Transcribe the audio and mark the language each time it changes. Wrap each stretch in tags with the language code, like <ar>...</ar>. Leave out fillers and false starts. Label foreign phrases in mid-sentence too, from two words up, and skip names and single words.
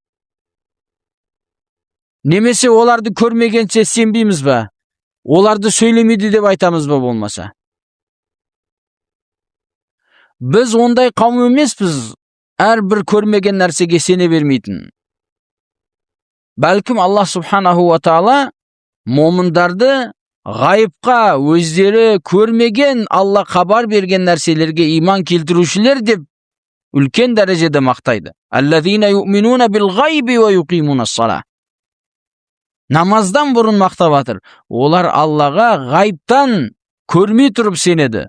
<kk>Немесе оларды көрмегенше сенбейміз ба? Оларды сөйлемейді деп айтамыз ба болмаса? Біз ондай қауым емеспіз, әрбір көрмеген нәрсеге сене бермейтін. Бәлкім Алла</kk> <ar>سبحانه وتعالى</ar> <kk>момындарды ғайыпқа өздері көрмеген, Алла хабар берген нәрселерге иман келтірушілер деп үлкен дәрежеде мақтайды.</kk> <ar>الذين يؤمنون بالغيب ويقيمون الصلاة.</ar> <kk>Намаздан бұрын мақтап жатыр. Олар Аллаға ғайыптан көрмей тұрып сенеді.</kk>